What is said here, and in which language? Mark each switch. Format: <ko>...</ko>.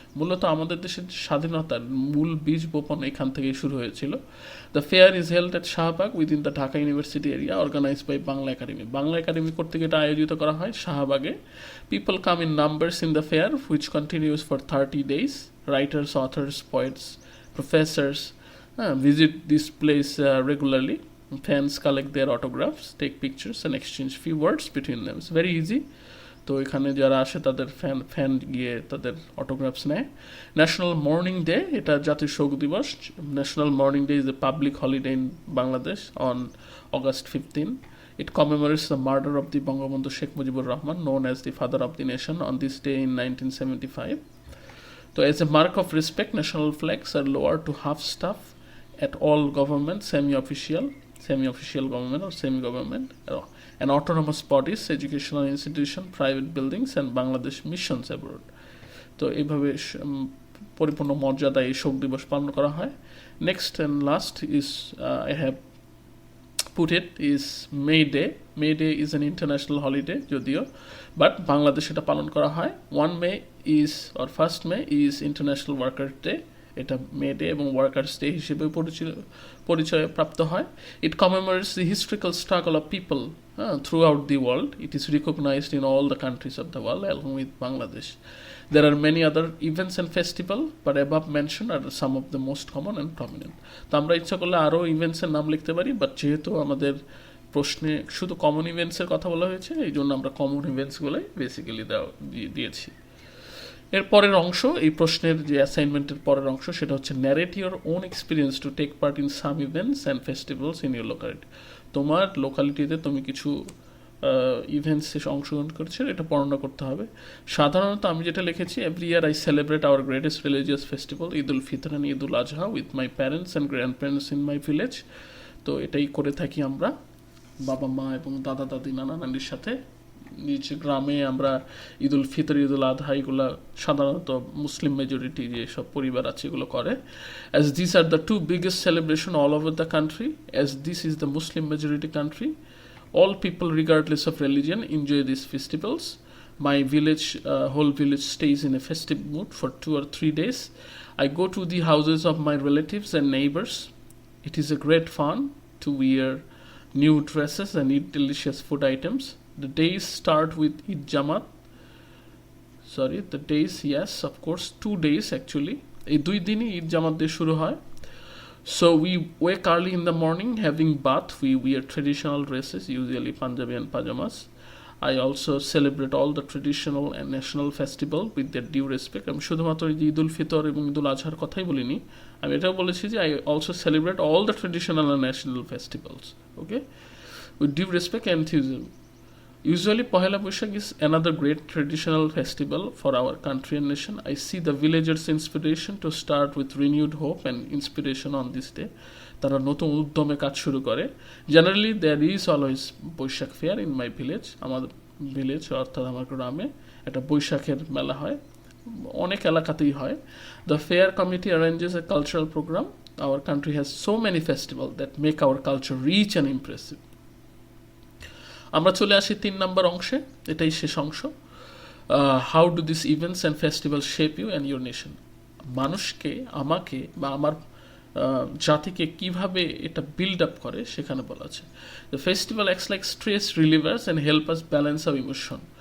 <bn>মূলত আমাদের দেশের স্বাধীনতার মূল বীজ বপন এখান থেকেই শুরু হয়েছিল।</bn> <en>The fair is held at Shahbag within the Dhaka university area, organized by Bangla academy.</en> <bn>Bangla academy কর্তৃক এটা আয়োজিত করা হয় শাহবাগে।</bn> <en>People come in numbers in the fair which continues for 30 days. Writers, authors, poets, professors visit this place regularly. Fans collect their autographs, take pictures and exchange few words between them. It's very easy.</en> <bn>তো এখানে যারা আসে তাদের fan গিয়ে তাদের অটোগ্রাফস নেয়।</bn> <en>national mourning day,</en> <bn>এটা জাতীয় শোক দিবস।</bn> <en>National mourning day is a public holiday in Bangladesh on August 15. It commemorates the murder of the Bangabandhu Sheikh Mujibur Rahman, known as the father of the nation, on this day in 1975. So as a mark of respect, national flags are lowered to half staff at all government, semi-official government or semi-government, and autonomous bodies, educational institution, private buildings and Bangladesh missions abroad.</en> <bn>তো এইভাবে পরিপূর্ণ মর্যাদায় এই শোক দিবস পালন করা হয়।</bn> <en>Next and last is I have put it is May Day. May Day is an international holiday</en> <bn>যদিও, বাট বাংলাদেশে এটা পালন করা হয়।</bn> <en>1 May is or 1st May is International Workers Day.</en> <bn>এটা মে ডে এবং ওয়ার্কার্স ডে হিসেবে পরিচয় প্রাপ্ত হয়।</bn> <en>It commemorates the historical struggle of people throughout the world. It is recognized in all the countries of the world along with Bangladesh. There are many other events and festivals, but above mentioned are some of the most common and prominent.</en> <bn>তো আমরা ইচ্ছা করলে আরও ইভেন্টসের নাম লিখতে পারি, but যেহেতু আমাদের প্রশ্নে শুধু কমন ইভেন্টসের কথা বলা হয়েছে, এই জন্য আমরা কমন ইভেন্টসগুলোই বেসিক্যালি দিয়েছি। এর পরের অংশ, এই প্রশ্নের যে অ্যাসাইনমেন্টের পরের অংশ, সেটা হচ্ছে</bn> <en>Narrate your own experience to take part in some events and festivals in your locality.</en> <bn>তোমার লোকালিটিতে তুমি কিছু ইভেন্টসে অংশগ্রহণ করছে, এটা বর্ণনা করতে হবে। সাধারণত আমি যেটা লিখেছি,</bn> <en>Every year I celebrate our greatest religious festival Eid ul Fitr and Eid ul Azha with my parents and grandparents in my village.</en> <bn>তো এটাই করে থাকি আমরা বাবা মা এবং দাদা দাদি নানা নানির সাথে। নিজ গ্রামে আমরা ঈদ উল ফিতর, ঈদ উল আদহা এগুলো সাধারণত মুসলিম মেজরিটি যেসব পরিবার আছে এগুলো করে।</bn> <en>As this are the two biggest celebration all over the country, as this is the Muslim majority country, all people regardless of religion enjoy these festivals. My village, whole village stays in a festive mood for 2 or 3 days. I go to the houses of my relatives and neighbors. It is a great fun to wear new dresses and eat delicious food items. The days start with Eid Jamat. The days, yes, of course, 2 days actually.</en> <bn>এই 2 দিনই ঈদ জামাত দিয়ে শুরু হয়।</bn> <en>So we wake early in the morning, having bath. We wear traditional dresses, usually Punjabi and pajamas. I also celebrate all the traditional and national festival with their due respect.</en> <bn>আমি শুধুমাত্র ঈদ উল ফিতর এবং ঈদ উল আজহার কথাই বলিনি, আমি এটাও বলেছি যে</bn> <en>I also celebrate all the traditional and national festivals, okay, with due respect and enthusiasm. Usually Pohela Boishakh is another great traditional festival for our country and nation. I see the villagers' inspiration to start with renewed hope and inspiration on this day.</en> <bn>তারা নতুন উদ্যমে কাজ শুরু করে।</bn> <en>Generally there is always Baishakh fair in my village.</en> <bn>আমাদের village অর্থাৎ আমার গ্রামে একটা বৈশাখের মেলা হয়, অনেক এলাকাতেই হয়।</bn> <en>The fair committee arranges a cultural program Our country has so many festivals that make our culture rich and impressive.</en> <bn>আমরা চলে আসি 3 নম্বর অংশে, এটাই শেষ অংশ।</bn> <en>How do this events and festival shape you and your nation.</en> <bn>মানুষকে, আমাকে বা আমার জাতিকে কিভাবে এটা বিল্ড আপ করে সেখানে বলা আছে।</bn> <en>The festival acts like stress relievers and help us balance our emotion.</en>